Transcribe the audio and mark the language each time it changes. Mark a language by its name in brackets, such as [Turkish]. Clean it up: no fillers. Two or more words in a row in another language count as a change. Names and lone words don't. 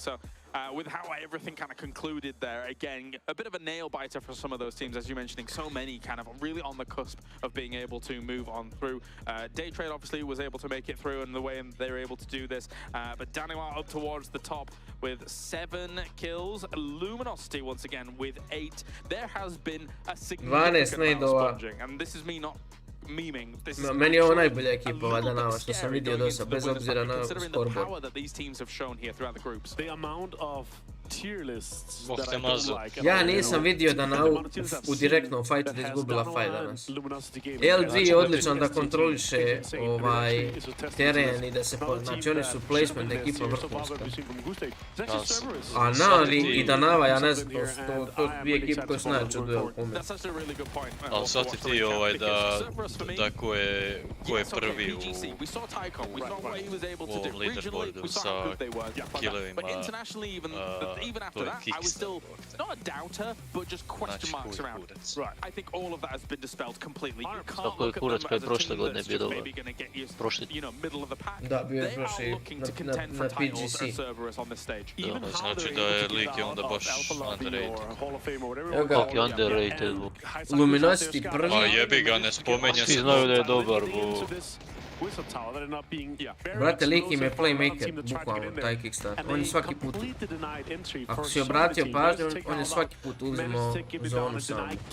[English] So with how everything kind of concluded there, again, a bit of a nail biter for some of those teams, as you're mentioning, so many kind of really on the cusp of being able to move on through. Day Trade obviously was able to make it through in the way they were able to do this, but Daniwa up towards the top with 7 kills. Luminosity once again with 8. There has been a significant amount of sponging, and this is me not memeing. [Bosnian] Meni je ovo najbolja ekipa Danava što sam vidio do sad, bez obzira na scoreboard. [English] The amount of tier lists that I don't like. [Bosnian] Ja nisam vidio Danavu u direktnom fajtu da izgubila fight danas. LG je odličan da kontroliše teren i da se, znači oni su placement ekipa vrhunska. A Navi i Danava, ja ne znam, to su 2 ekipe koje su najjače u duelu po meni. Ali shvati ti da ko je prvi u ovom leaderboardu sa killovima. [English] Even after that, I was still not a doubter, but just question marks around. I think all of that has been dispelled completely. You can't look at them as a team that's just maybe going to get you, middle of the pack. They are looking to contend for titles at Cerberus on this stage. [Bosnian] Znači da je lik je onda baš underrated. Kako je underrated? Luminosity prvi. A jebi ga, ne spomenje se. Svi znaju da je dobar. Brate, lik im je playmaker, bukvalno, taj kickstart. On je svaki put, ako si obratio pažnju, on je svaki put uzimao zonu sam.